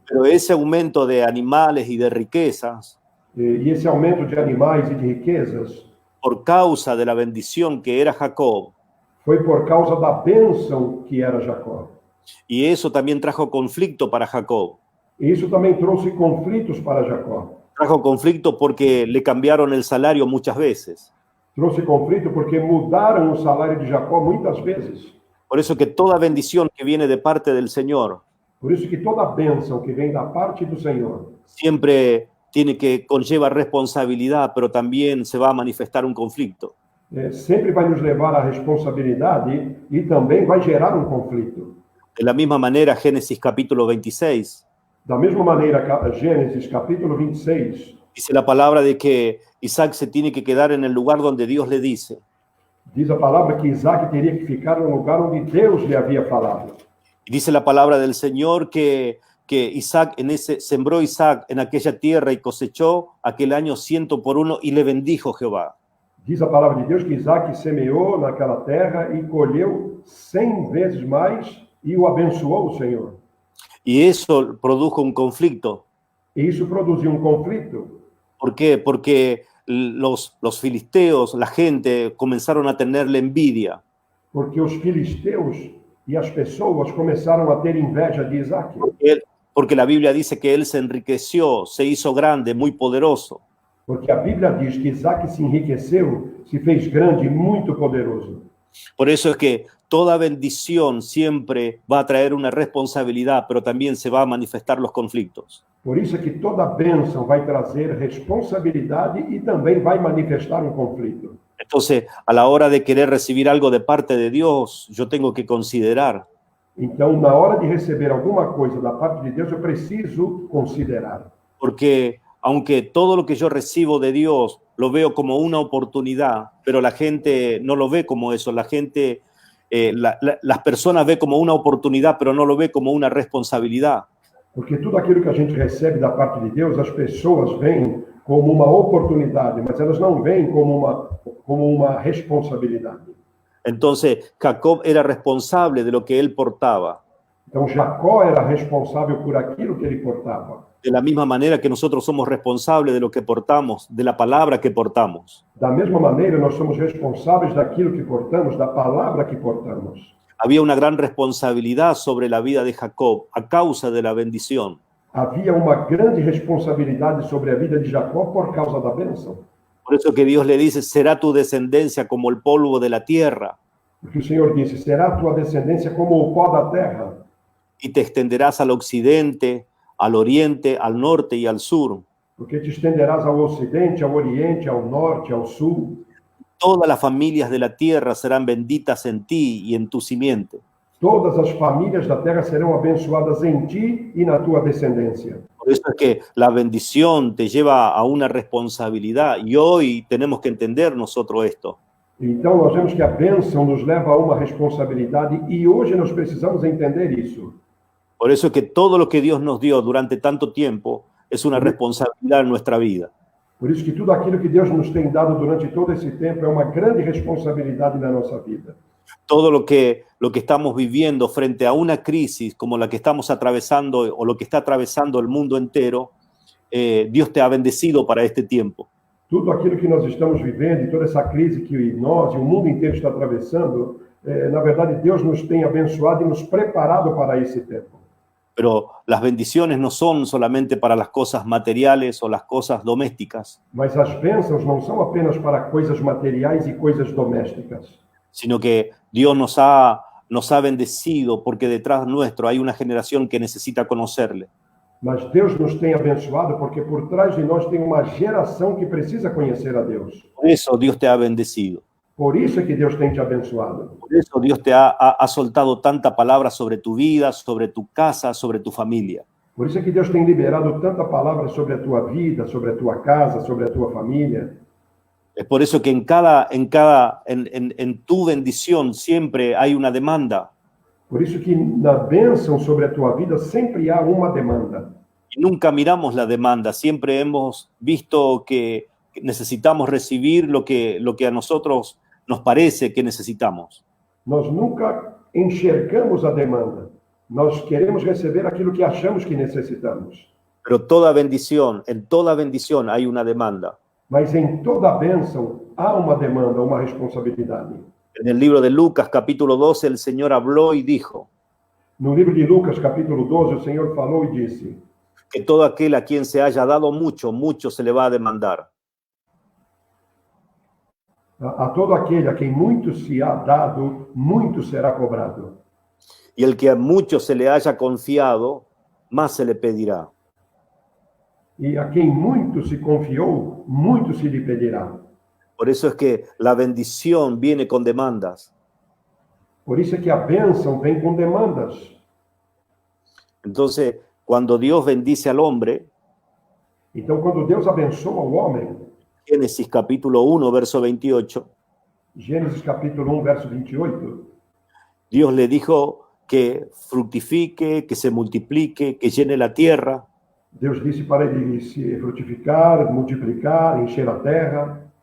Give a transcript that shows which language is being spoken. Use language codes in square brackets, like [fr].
[es] Pero ese aumento de animales y de riquezas, [pt] E esse aumento de animais e de riquezas [es] por causa de la bendición que era Jacob, [pt] foi por causa da bênção que era Jacó. [es] y eso también trajo conflicto para Jacob. [pt] E isso também trouxe conflitos para Jacó. [es] Trajo conflicto porque le cambiaron el salario muchas veces. [pt] Trouxe conflito porque mudaram o salário de Jacó muitas vezes. [es] Por eso que toda bendición que viene de parte del Señor [pt] Por isso que toda bênção que vem da parte do Senhor [es] siempre conlleva responsabilidad, pero también se va a manifestar un conflicto. [pt] Sempre vai nos levar à responsabilidade e também vai gerar um conflito. [es] De la misma manera, Génesis capítulo 26, [pt] Da mesma maneira, Gênesis capítulo 26, [es] dice la palabra de que Isaac se tiene que quedar en el lugar donde Dios le dice. [pt] diz a palavra que Isaac teria que ficar no lugar onde Deus lhe havia falado. [es] Y dice la palabra del Señor que Isaac sembró Isaac en aquella tierra y cosechó aquel año 100 por 1 y le bendijo Jehová. [pt] Diz a palavra de Deus que Isaac semeou naquela terra e colheu 100 vezes mais e o abençoou o Senhor. [es] Y eso produjo un conflicto. [pt] E isso produziu um conflito. [es] ¿Por qué? Porque los filisteos, la gente, comenzaron a tenerle envidia. [pt] Porque os filisteus e as pessoas começaram a ter inveja de Isaac. [es] Porque la Biblia dice que él se enriqueció, se hizo grande, muy poderoso. [pt] Porque a Bíblia diz que Isaac se enriqueceu, se fez grande e muito poderoso. [es] Por eso es que toda bendición siempre va a traer una responsabilidad, pero también se va a manifestar los conflictos. [pt] Por isso é que toda bênção vai trazer responsabilidade e também vai manifestar um conflito. [es] Entonces, a la hora de querer recibir algo de parte de Dios, yo tengo que considerar [pt] Então, na hora de receber alguma coisa da parte de Deus, eu preciso considerar. [es] porque aunque todo lo que yo recibo de Dios lo veo como una oportunidad, pero la gente no lo ve como eso. La gente las personas ven como una oportunidad, pero no lo ven como una responsabilidad. [pt] Porque tudo aquilo que a gente recebe da parte de Deus, as pessoas veem como uma oportunidade, mas elas não veem como uma responsabilidade. [es] Entonces, Jacob era responsable de lo que él portaba. [pt] Então, Jacó era responsável por aquilo que ele portava. [es] De la misma manera que nosotros somos responsables de lo que portamos, de la palabra que portamos. [pt] Da mesma maneira, nós somos responsáveis daquilo que portamos, da palavra que portamos. [es] Había una gran responsabilidad sobre la vida de Jacob a causa de la bendición. [pt] Havia uma grande responsabilidade sobre a vida de Jacó por causa da bênção. [es] Por eso que Dios le dice, será tu descendencia como el polvo de la tierra [pt] Porque o Senhor disse, será a tua descendência como o pó da terra, [es] y te extenderás al occidente, al oriente, al norte y al sur. [pt] porque te estenderás ao ocidente, ao oriente, ao norte, ao sul. [es] Todas las familias de la tierra serán benditas en ti y en tu simiente. [pt] Todas as famílias da terra serão abençoadas em ti e na tua descendência. [es] Por eso es que la bendición te lleva a una responsabilidad y hoy tenemos que entender nosotros esto. [pt] Então, nós vemos que a bênção nos leva a uma responsabilidade e hoje nós precisamos entender isso. [es] Por eso es que todo lo que Dios nos dio durante tanto tiempo es una responsabilidad en nuestra vida. [pt] Por isso que tudo aquilo que Deus nos tem dado durante todo esse tempo é uma grande responsabilidade na nossa vida. [es] Todo lo que estamos viviendo frente a una crisis como la que estamos atravesando o lo que está atravesando el mundo entero, Dios te ha bendecido para este tiempo. [pt] Tudo aquilo que nós estamos vivendo e toda essa crise que nós e o mundo inteiro está atravessando, na verdade, Deus nos tem abençoado e nos preparado para esse tempo. [es] Pero las bendiciones no son solamente para las cosas materiales o las cosas domésticas, [pt] Mas as bênçãos não são apenas para coisas materiais e coisas domésticas, [es] sino que Dios nos ha bendecido porque detrás nuestro hay una generación que necesita conocerle. [pt] mas Deus nos tem abençoado porque por trás de nós tem uma geração que precisa conhecer a Deus. [es] Por eso Dios te ha bendecido. [pt] Por isso é que Deus tem te abençoado. [es] Por eso Dios te ha soltado tanta palabra sobre tu vida, sobre tu casa, sobre tu familia. [pt] Por isso é que Deus tem liberado tanta palavra sobre a tua vida, sobre a tua casa, sobre a tua família. [es] Es por eso que en tu bendición siempre hay una demanda. [pt] Por isso que na bênção sobre a tua vida sempre há uma demanda. [es] Y nunca miramos la demanda, siempre hemos visto que necesitamos recibir lo que a nosotros nos parece que necesitamos. [pt] Nós nunca enxergamos a demanda. Nós queremos receber aquilo que achamos que necessitamos. [es] Pero en toda bendición hay una demanda. [pt] Mas em toda bênção há uma demanda, uma responsabilidade. [es] En el libro de Lucas, capítulo 12, el Señor habló y dijo [pt] No livro de Lucas, capítulo 12, o Senhor falou e disse [es] que todo aquel a quien se haya dado mucho, mucho se le va a demandar. [pt] a todo aquele a quem muito se há dado, muito será cobrado. [es] Y el que a mucho se le haya confiado, más se le pedirá. [pt] E a quem muito se confiou, muito se lhe pedirá. [es] Por eso es que la bendición viene con demandas. [pt] Por isso é que a bênção vem com demandas. [es] Entonces, cuando Dios bendice al hombre, [pt] Então, quando Deus abençoa o homem, [es] Génesis capítulo 1, verso 28, [pt] Gênesis capítulo 1, verso 28, [es] Dios le dijo que fructifique, que se multiplique, que llene la tierra. [pt] Deus disse para ele se frutificar, multiplicar, encher a terra,